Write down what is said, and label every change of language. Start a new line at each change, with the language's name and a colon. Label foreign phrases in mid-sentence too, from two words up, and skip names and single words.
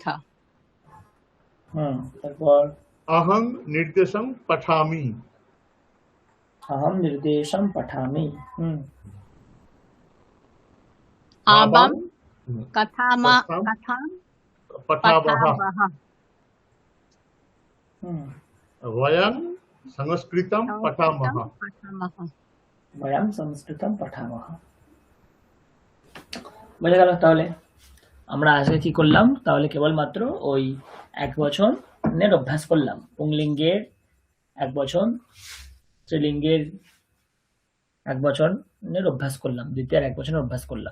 Bangla: হুম তারপর
Sanskrit: अहं निर्देशं पठामि। अहम निर्देशम पठामि। आबं कथां पठावः। पठावः। वयं संस्कृतं पठामः। वयं संस्कृतं पठामः।
Bangla: বুঝে গেল? তাহলে আমরা আজকে কি করলাম? তাহলে কেবলমাত্র ওই এক বচনের অভ্যাস করলাম। পুংলিঙ্গের এক বচন, স্ত্রীলিঙ্গের এক বচনের অভ্যাস করলাম, দ্বিতীয় এক বচনের অভ্যাস করলাম।